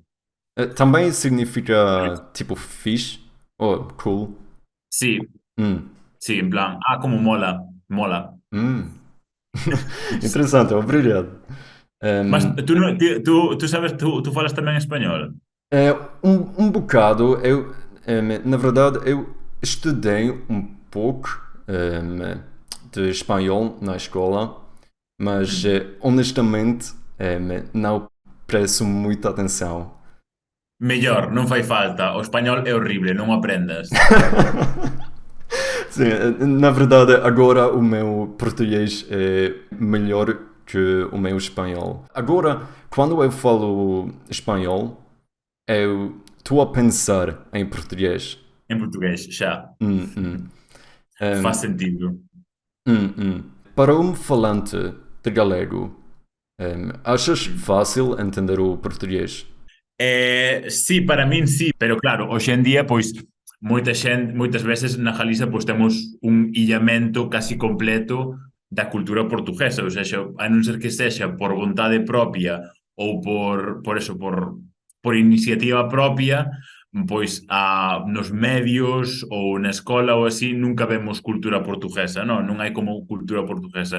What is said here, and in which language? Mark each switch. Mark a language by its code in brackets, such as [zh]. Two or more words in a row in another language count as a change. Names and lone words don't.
[pt] Também significa tipo fixe ou cool. [gl] Sí, Hum, sí, [es] en plan, ah, como mola, mola. hum. [pt] Interessante, obrigado. Mas Um, [gl] tú, non- tú sabes, tú falas tamén español? [pt] É, um bocado, na verdade, eu estudei um pouco de espanhol na escola, mas honestamente não presto muita atenção. [gl] Mellor, non fai falta. O español é horrible, non o aprendas. [pt] Sim, na verdade, agora o meu português é melhor que o meu espanhol. Agora, quando eu falo espanhol, eu estou a pensar em português. [gl] En portugués, xa. Hum, hum. [pt] Faz Um, sentido. hum. Para um falante de galego, achas fácil entender o português? [gl] Sí, para min sí, pero claro, hoxe en día, pois, moitas veces na Galiza, pois, temos un illamento casi completo da cultura portuguesa, [pt] ou seja, [gl] a non ser que sexa por vontade propia ou por eso, por iniciativa propia, pois nos medios ou na escola ou así nunca vemos cultura portuguesa, non hai como cultura portuguesa.